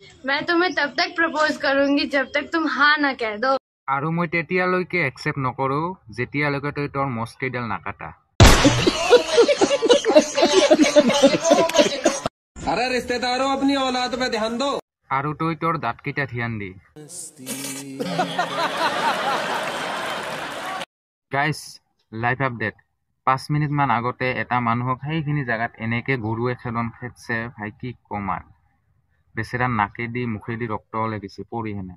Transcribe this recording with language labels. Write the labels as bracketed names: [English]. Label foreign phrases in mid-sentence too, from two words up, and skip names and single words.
[Hindi] मैं तुम्हें तब तक प्रपोज करूंगी जब तक तुम हाँ ना कह दो। [Assamese] আৰু মই তেতিয়ালৈকে একসেপ্ট নকৰো যেতিয়ালৈকে তই তোৰ মস্কেইডাল নাকাটা। [Hindi] अरे रिश्तेदारों अपनी औलाद पे ध्यान दो। [Assamese] আৰু তই তোৰ দাঁতকেইটা ধ্যান দি। গাইজ লাইভ আপডেট 5 মিনিট মান আগতে এটা মানুহক সেইখিনি জাগাত এনেকে গৰুৱে খেদন খেদছে ভাই কি কম আৰু বেচেৰা নাকেদি মুখেদি ৰক্ত ওলাই গৈছে পৰি হেনে।